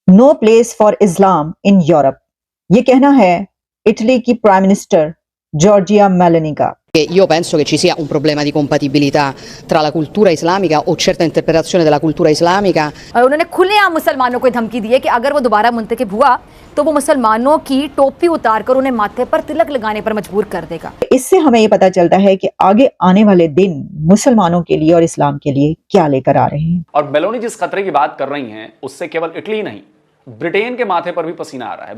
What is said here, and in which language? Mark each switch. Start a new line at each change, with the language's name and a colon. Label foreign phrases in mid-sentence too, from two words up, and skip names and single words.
English: No place for Islam in Europe,
Hindi: ये कहना है इटली की
English: prime minister
Hindi: जॉर्जिया मेलोनी का।
Italian: Io penso che ci sia un problema di compatibilità tra la cultura islamica o certa interpretazione della cultura islamica.
Hindi: और उन्होंने खुलेआम मुसलमानों को धमकी दी है कि अगर वो दोबारा मुंतखब हुआ तो वो मुसलमानों की टोपी उतार कर उन्हें माथे पर तिलक लगाने पर मजबूर कर देगा। इससे हमें ये पता चलता है कि आगे आने वाले दिन मुसलमानों के लिए और इस्लाम के लिए क्या लेकर आ रहे हैं। और मेलोनी जिस खतरे की बात कर रही हैं उससे केवल इटली नहीं, ब्रिटेन के माथे पर भी पसीना आ रहा है।